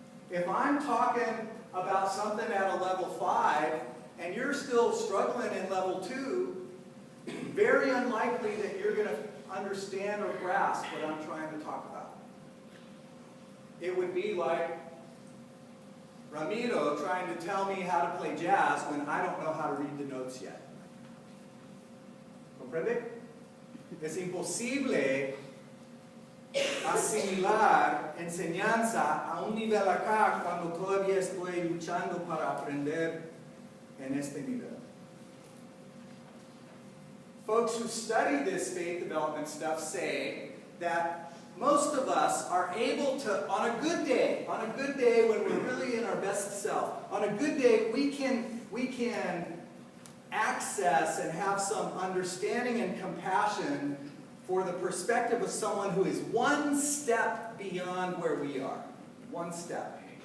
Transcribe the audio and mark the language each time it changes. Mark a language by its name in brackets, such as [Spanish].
[English] If I'm talking about something at a level 5 and you're still struggling in level 2, very unlikely that you're going to understand or grasp what I'm trying to talk about. It would be like Ramiro trying to tell me how to play jazz when I don't know how to read the notes yet. [Spanish] ¿Comprende? Es imposible asimilar enseñanza a un nivel acá cuando todavía estoy luchando para aprender en este nivel. [English] Folks who study this faith development stuff say that most of us are able to, on a good day when we're really in our best self, on a good day we can access and have some understanding and compassion for the perspective of someone who is one step beyond where we are. One step.